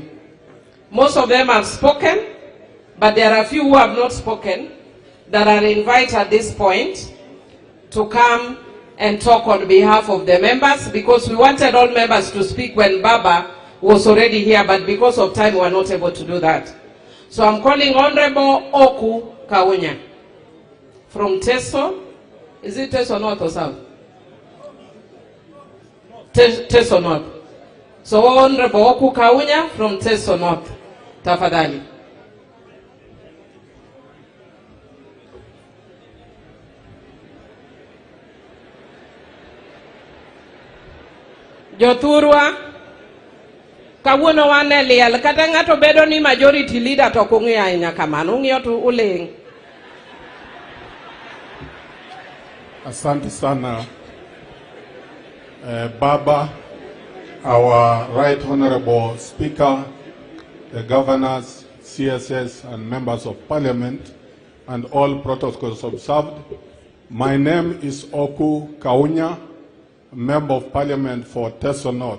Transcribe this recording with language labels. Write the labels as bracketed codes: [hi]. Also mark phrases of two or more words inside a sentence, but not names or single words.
[en] Most of them have spoken, but there are a few who have not spoken that are invited at this point to come and talk on behalf of the members, because we wanted all members to speak when Baba was already here, but because of time we were not able to do that. So I'm calling Honorable Oku Kaunya from Teso. Is it Teso North or South? Teso North. So Honorable Oku Kaunya from Teso North. [sw] Tafadhali. [luo] Jothurwa, kawuono wane liel, kata ng'ato bedo ni [en] majority leader [luo] to kung'iyo ahinya kamano, ung'iyo tu uling. [sw] Asante sana, Baba, [en] our Right Honorable Speaker, the governors, CSS, and members of Parliament, and all protocols observed. My name is Oku Kaunya, Member of Parliament for Teso North.